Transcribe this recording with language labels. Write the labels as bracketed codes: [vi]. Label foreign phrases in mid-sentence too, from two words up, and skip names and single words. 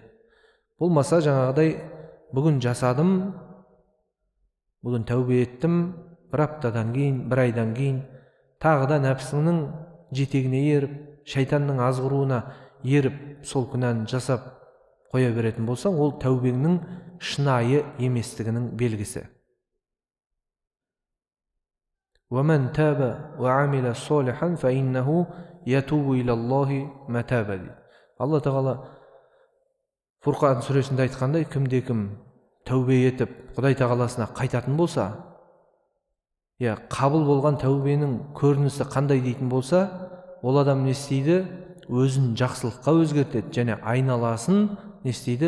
[kk] Болмаса жаңағыдай бүгін жасадым, бүгін тәубе еттім, бір аптадан кейін, бір айдан кейін тағы да нәпсіңнің жетегіне еріп, шайтанның азғыруына еріп, сол күнәні жасап қоя беретін болсаң, ол тәубеңнің шынайы еместігінің белгісі. [ar] وَمَنْ تَابَ وَعَمِلَ صَالِحًا فَإِنَّهُ يَتُوبُ إِلَى اللَّهِ مَتَابًا. [kk] Алла Тағала Фурқан сүресінде айтқандай, кімде-кім тәубе етіп, Құдай Тағаласына қайтатын болса, қабыл болған тәубенің көрінісі қандай дейтін болса, ол адам не істейді? Өзін жақсылыққа өзгертеді және айналасын не істейді?